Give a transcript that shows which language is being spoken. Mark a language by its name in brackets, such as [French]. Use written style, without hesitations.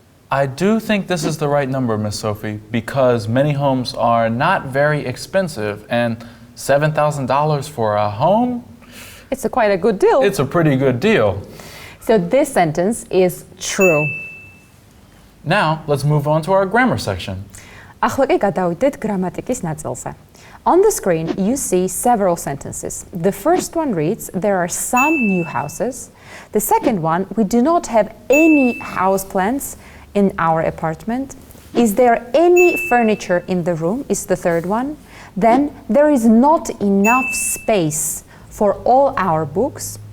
[English] I do think this is the right number, Miss Sophie, because many homes are not very expensive, and $7,000 for a home? It's quite a good deal. It's a pretty good deal. So this sentence is true. Now, let's move on to our grammar section. [Georgian] ახლა კი გადავიდეთ გრამატიკის ნაწილზე. [English] On the screen, you see several sentences. The first one reads, there are some new houses. The second one, we do not have any house plants in our apartment. Is there any furniture in the room? Is the third one. Then, there is not enough space for all our books.